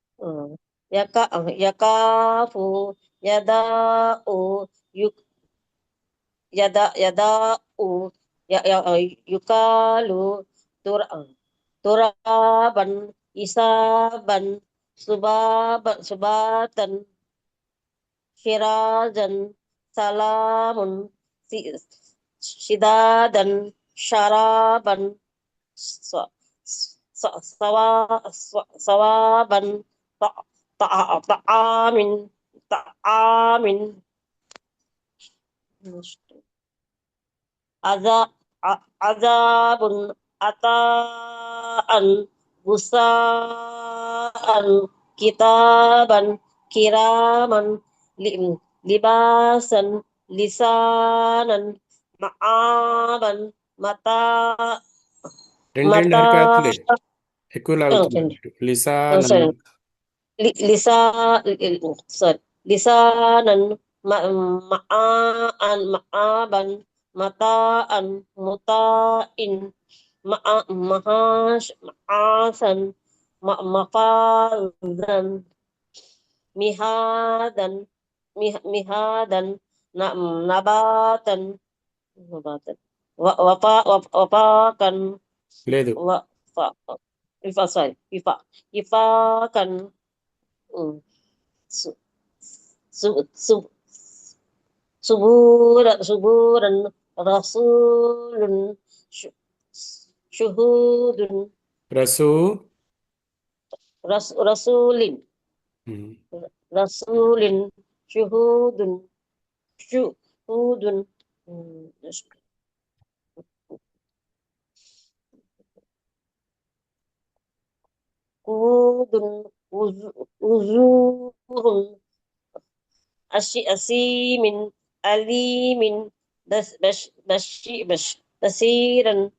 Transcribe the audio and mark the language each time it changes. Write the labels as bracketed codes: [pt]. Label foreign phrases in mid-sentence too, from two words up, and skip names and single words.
[ar] يخاف يدع يدع يقال ترابا حسابا سباتا سراجا سلام شدادا شرابا صوابا طعام طعام عذاب عطاء غثاء كتابا كراما لباسا لسانا معابا متاع [te] రెండు [ar] متاع [te] హరకత్లే ఎక్కువ లాగుతున్నారు మీరు. లిసానన్ [ar] sorry لسا sorry لسانا مآبا متاعا متاع معاشا مفازا مهادا مهادا نباتا نباتا وفاقا [te] లేదు. [ar] sorry وفاقا صـ صـ صبورا رسول شهود రసు rasulin ఉమ్. رسول شهود شهود قعود عذر عاصم عليم بصيرا